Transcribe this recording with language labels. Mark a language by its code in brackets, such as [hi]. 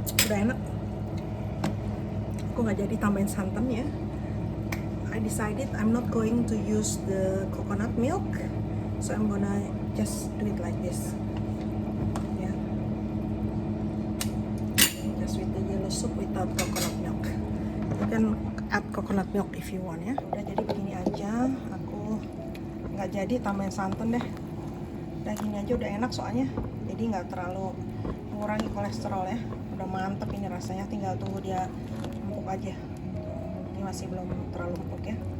[id] Udah enak. Aku nggak jadi tambahin santan ya. [en] I decided I'm not going to use the coconut milk, so I'm gonna just do it like this. Yeah, just with the yellow soup without coconut milk. You can add coconut milk if you want ya. [id] Udah jadi begini aja. Aku nggak jadi tambahin santan deh. Udah gini aja udah enak soalnya. Jadi nggak terlalu mengurangi kolesterol ya. Udah mantep ini rasanya, tinggal tunggu dia empuk aja. Ini masih belum terlalu empuk ya.